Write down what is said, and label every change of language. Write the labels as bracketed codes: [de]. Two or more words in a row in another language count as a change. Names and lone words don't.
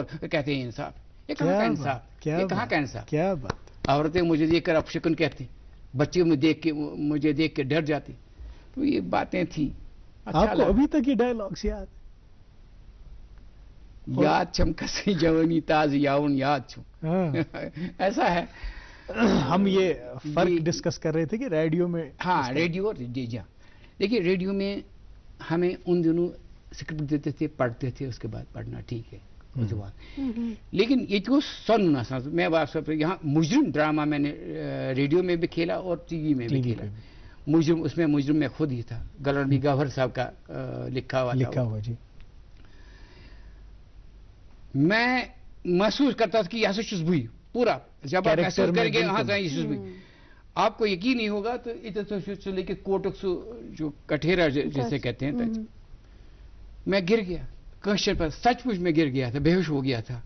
[ur] کہتے ہیں انصاف. یہ کہاں کا انصاف؟ یہ کہاں کا انصاف؟ کیا بات. عورتیں مجھے دیکھ کر اپشکن کہتی، بچے مجھے دیکھ کے ڈر جاتے. تو یہ باتیں تھیں. آپ کو ابھی تک یہ ڈائلاگس [ks] یاد چھم کسی جوانی تاز یاون یاد چھم. [ur] ایسا ہے. ہم یہ فرق ڈسکس کر رہے تھے کہ ریڈیو میں. ہاں ریڈیو اور دیکھیے ریڈیو میں ہمیں ان دنوں اسکرپٹ دیتے تھے، پڑھتے تھے، اس کے بعد پڑھنا ٹھیک ہے. لیکن یہ تو سن میں یہاں مجرم ڈرامہ میں نے ریڈیو میں بھی کھیلا اور ٹی وی میں بھی کھیلا. مجرم، اس میں مجرم میں خود ہی تھا، گورنر بھی گورنر صاحب کا لکھا ہوا जी। میں محسوس کرتا تھا کہ یہاں سے خوشبو پورا جب آپ محسوس کریں گے یہاں سے خوشبو، آپ کو یقین نہیں ہوگا تو ادھر سے لے کے کوٹک جو کٹہرا جیسے کہتے ہیں، میں گر گیا کویسچن پر، سچ مچ میں گر گیا تھا، بے ہوش ہو گیا تھا.